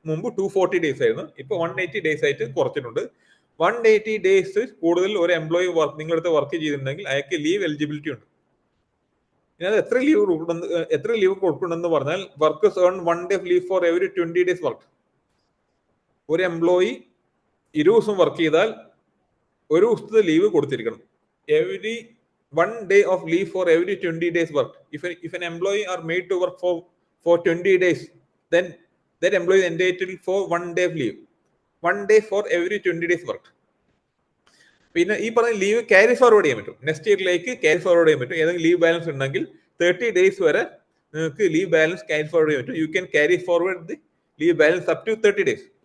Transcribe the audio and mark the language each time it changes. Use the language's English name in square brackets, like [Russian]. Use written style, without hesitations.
[Malayalam] മുമ്പ് 240 ഡേയ്സ് ആയിരുന്നു, ഇപ്പൊ 180 ഡേയ്സ് ആയിട്ട് കുറച്ചിട്ടുണ്ട്. 180 ഡേയ്സ് കൂടുതൽ ഒരു എംപ്ലോയി നിങ്ങളടുത്ത് വർക്ക് ചെയ്തിട്ടുണ്ടെങ്കിൽ അയാൾക്ക് ലീവ് എലിജിബിലിറ്റി ഉണ്ട്. ഇതിനകത്ത് എത്ര ലീവ് കൊടുക്കണമെന്ന് പറഞ്ഞാൽ, [English] Workers earn 1 day leave for every 20 days work. [Malayalam] ഒരു എംപ്ലോയി 20 ദിവസം വർക്ക് ചെയ്താൽ ഒരു ദിവസത്തെ leave കൊടുത്തിരിക്കണം. [English] every 1 day of leave for every 20 days work. If an employee are made to work for 20 days, then that employee is entitled for 1 day of leave. 1 day for every 20 days work. [Malayalam] പിന്നെ ഈ പറഞ്ഞ leave carry forward ചെയ്യാൻ പറ്റും, next ഇയറിലേക്ക് carry forward ചെയ്യാൻ പറ്റും. ഏതെങ്കിലും leave balance ഉണ്ടെങ്കിൽ 30 days വരെ നിങ്ങൾക്ക് ലീവ് ബാലൻസ് ക്യാരി ഫോർവേഡ് ചെയ്യാൻ പറ്റും. [English] You can carry forward the leave balance up to 30 days.